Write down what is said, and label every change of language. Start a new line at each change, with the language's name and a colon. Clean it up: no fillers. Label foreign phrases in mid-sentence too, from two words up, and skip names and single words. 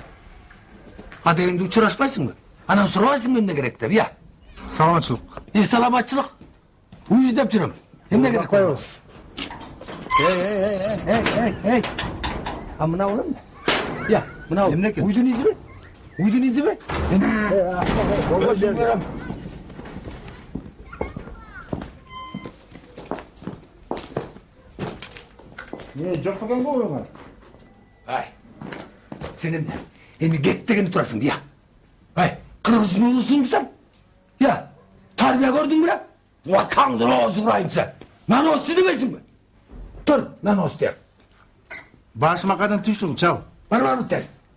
Kyrgyz: Адегенде учурашпайсыңбы? Анан сурабайсыңбы эмне керек деп, я? Саламатчылык. Саламатчылык. Уй издеп жүрөм. Эмне керек? Коебуз. Эй. А мына ол эмне? Я, мына ол. Эмне экен? Уйдун изиби? Болбойт Көрөм. Не, жок деген го оюңар? Ай. Сен эмне? Эми кет дегенде турасың, я. Ай, кыргыздын уулусуңбу сен? Я, тарбия көрдүңбү бе? Ватаңдын оозу курайынча. Наноос дебейсиңби? Тур, наноос деп. Башыма кайдан түштүң, чал. Бар тез.